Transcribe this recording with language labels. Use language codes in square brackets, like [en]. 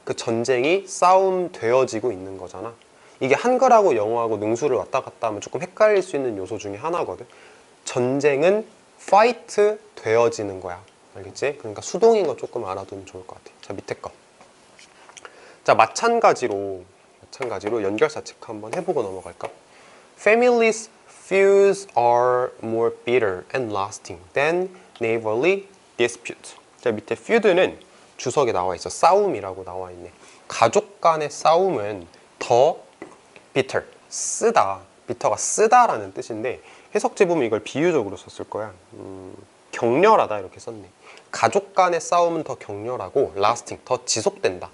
[ko] 그 전쟁이 싸움되어지고 있는 거잖아. 이게 한글하고 영어하고 능수를 왔다 갔다 하면 조금 헷갈릴 수 있는 요소 중에 하나거든. 전쟁은 fight 되어지는 거야. 알겠지? 그러니까 수동인 거 조금 알아두면 좋을 것 같아. 자, 밑에 거. 자, 마찬가지로 연결사 체크 한번 해보고 넘어갈까? [en] Families feuds are more bitter and lasting than neighborly dispute. [ko] 자, 밑에 feud는 주석에 나와 있어. 싸움이라고 나와 있네. 가족 간의 싸움은 더 bitter, 쓰다. bitter가 쓰다라는 뜻인데 해석지 보면 이걸 비유적으로 썼을 거야. 격렬하다 이렇게 썼네. 가족 간의 싸움은 더 격렬하고 lasting, 더 지속된다.